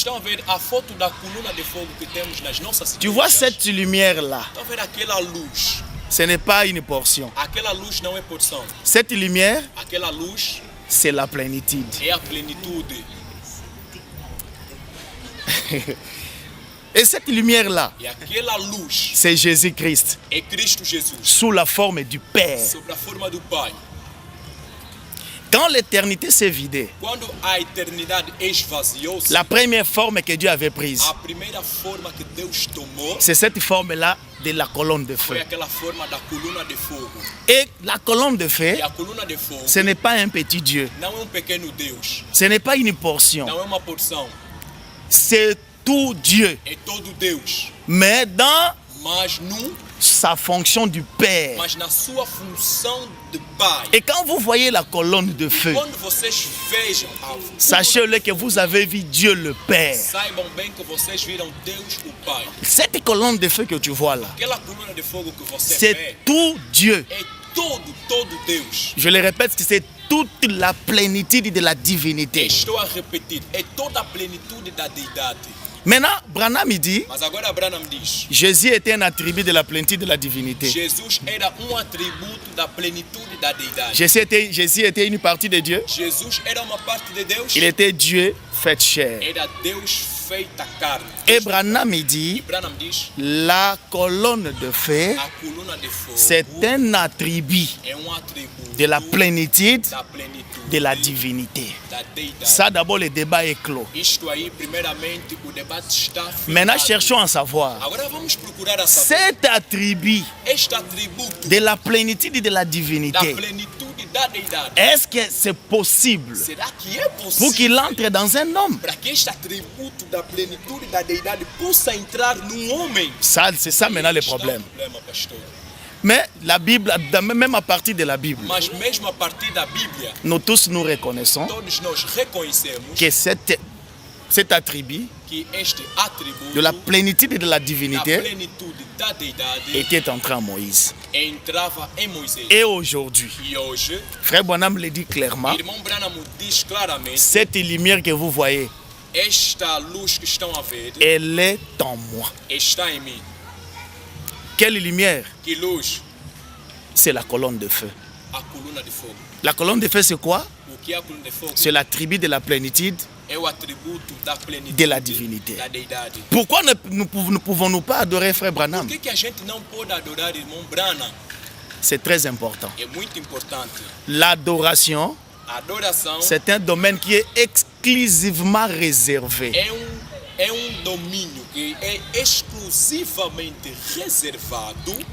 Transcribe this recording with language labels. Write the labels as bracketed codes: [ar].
[pt] Estão a ver a foto da coluna de fogo que temos nas nossas [fr] Tu vois [pt] igrejas? [fr] cette lumière-là? [pt] Estão a ver aquela luz? [fr] Ce n'est pas une portion. [pt] Aquela luz não é porção. [fr] Cette lumière, [pt] Aquela luz [fr] c'est la plénitude. [pt] é a plenitude. [fr] Et cette lumière-là, [pt] E aquela luz [fr] c'est Jésus-Christ, [pt] é Cristo Jesus, [fr] sous la forme du Père. [pt] sobre a forma do Pai. [fr] Quand l'éternité s'est vidée, [pt] Quando a eternidade esvaziou-se, [fr] la première forme que Dieu avait prise, [pt] a primeira forma que Deus tomou [fr] c'est cette forme-là de la colonne de feu. [pt] foi aquela forma da coluna de fogo. [fr] Et la colonne de feu, [pt] E a coluna de fogo [fr] ce n'est pas un petit Dieu, [pt] não é pequeno Deus, [fr] ce n'est pas une portion, [pt] não é uma porção, [fr] c'est tout Dieu. [pt] é todo Deus. [fr] Mais dans [pt] Mas [fr] sa fonction du Père. [pt] mas na sua função de Pai. [fr] Et quand vous voyez la colonne de feu, [pt] Quando vocês vejam [fr] sachez-le que vous avez vu Dieu le Père. [pt] saibam bem que vocês viram Deus o Pai. [fr] Cette colonne de feu que tu vois là, [pt] Aquela coluna de fogo que você [fr] c'est [pt] vê [fr] tout Dieu. [pt] é todo Deus. [fr] Je le répète, c'est toute la plénitude de la divinité. [pt] Estou a repetir, é toda a plenitude da deidade. [fr] Maintenant, Branham il dit, [pt] Mas agora Abraham diz, [fr] Jésus était un attribut de la plénitude de la divinité. [pt] Jesus era atributo da plenitude da deidade. [fr] Jésus était une partie de Dieu. [pt] Jesus era uma parte de Deus. [fr] Il était Dieu fait chair. [pt] Era Deus feita carne. [fr] Et Branham il dit, [pt] Abraham diz, [fr] la colonne de feu, [pt] a coluna de fogo [fr] c'est un attribut [pt] é atributo [fr] de la plénitude [pt] da plenitude [fr] de la divinité. [pt] da deidade. [fr] Ça d'abord, le débat est clos. [pt] Isto aí, primeiramente, o debate está [fr] Maintenant, [pt] firmado. [fr] cherchons à savoir, [pt] Agora vamos procurar a saber [fr] cet attribut [pt] este atributo [fr] de la plénitude de la [pt] da [fr] divinité, [pt] plenitude da deidade. [fr] est-ce que c'est possible [pt] Será que é [fr] pour [pt] possível [fr] qu'il entre dans un homme? [pt] para que este atributo da plenitude da deidade possa entrar num homem? [fr] Ça, c'est ça maintenant le [pt] Este é o [fr] problème. [pt] problema, pastor. [fr] Mais la Bible, même à partir de la Bible, [pt] Mas mesmo a partir da Bíblia, [fr] nous tous nous reconnaissons [pt] todos nós reconhecemos [fr] que cet attribut [pt] que este atributo [fr] de la plénitude de la [pt] da [fr] divinité [pt] plenitude da deidade [fr] était entré en Moïse. [pt] entrava em Moisés. [fr] Et aujourd'hui, [pt] E hoje, [fr] Frère Branham le dit clairement, [pt] irmão Branham diz claramente, [fr] cette lumière que vous voyez, [pt] esta luz que estão a ver [fr] elle est en moi. [pt] está em mim. [fr] Quelle lumière? [pt] Que luz? [fr] C'est la colonne de feu. [pt] A coluna de fogo. [fr] La colonne de feu, c'est quoi? [pt] O que é a coluna de fogo? [fr] C'est l'attribut de la plénitude. [pt] É o atributo da plenitude [fr] De la divinité. [pt] da deidade. [fr] Pourquoi ne pouvons-nous pas adorer Frère Branham? [pt] Por que a gente não pode adorar irmão Branham? [fr] C'est très important. [pt] É muito importante. [fr] L'adoration, [pt] A adoração [fr] c'est un domaine qui est exclusivement réservé [pt] é domínio que é exclusivamente reservado